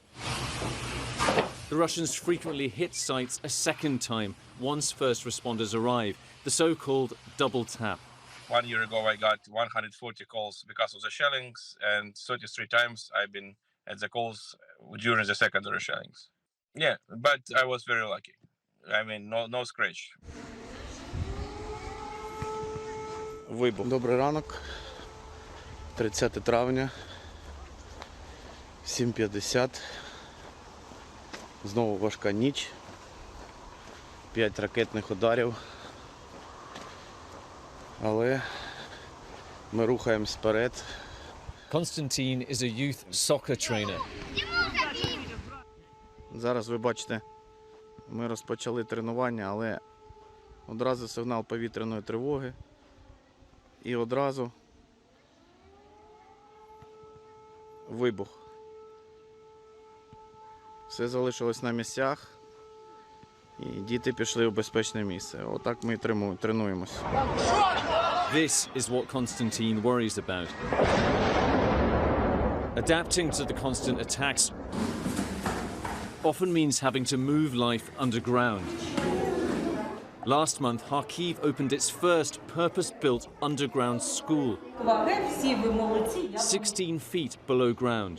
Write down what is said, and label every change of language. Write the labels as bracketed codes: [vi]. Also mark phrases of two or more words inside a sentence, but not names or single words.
[en] The Russians frequently hit sites a second time once first responders arrive, the so-called double tap. 1 year ago, I got 140 calls because of the shellings, and 33 times I've been at the calls during the secondary shellings. Yeah, but I was very lucky. I mean, no scratch. [uk] Вибух. Добрий ранок, 30 травня, 7:50. Знову важка ніч, 5 ракетних ударів. Але ми рухаємось вперед, [en] Konstantin is a youth soccer trainer. [uk] Зараз ви бачите, ми розпочали тренування, але одразу сигнал повітряної тривоги і одразу вибух. Все залишилось на місцях і діти пішли в безпечне місце. Отак ми і тренуємося. [en] This is what Konstantin worries about. Adapting to the constant attacks often means having to move life underground. Last month, Kharkiv opened its first purpose-built underground school, 16 feet below ground.